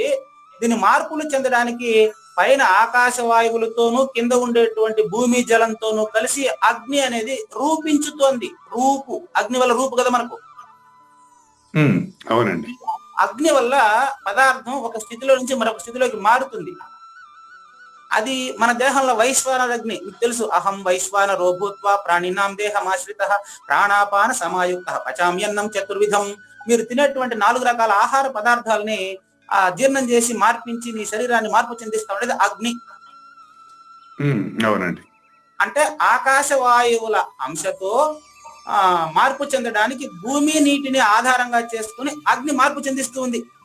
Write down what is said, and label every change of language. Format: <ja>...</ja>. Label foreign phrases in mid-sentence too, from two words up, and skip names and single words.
<te>దీని మార్పులు చెందడానికి పైన ఆకాశ వాయువులతోనూ, కింద ఉండేటువంటి భూమి జలంతోనూ కలిసి అగ్ని అనేది రూపించుతోంది. రూపు, అగ్ని వల్ల రూపు కదా మనకు. అవునండి. అగ్ని వల్ల పదార్థం ఒక స్థితిలో నుంచి మరొక స్థితిలోకి మారుతుంది. అది మన దేహంలో వైశ్వానర అగ్ని, మీకు తెలుసు.</te> <sa>అహం వైశ్వానరో భూత్వా ప్రాణినాం దేహమాశ్రిత ప్రాణాపాన సమాయుక్త పచామ్యన్నం చతుర్విధం.</sa> <te>మీరు తినేటువంటి 4 రకాల ఆహార పదార్థాలని జీర్ణం చేసి మార్పించి నీ శరీరాన్ని మార్పు చెందిస్తా ఉండేది అగ్ని. అవునండి. అంటే ఆకాశ వాయువుల అంశతో మార్పు చెందడానికి భూమి, నీటిని ఆధారంగా చేసుకుని అగ్ని మార్పు చెందిస్తూ ఉంది.</te>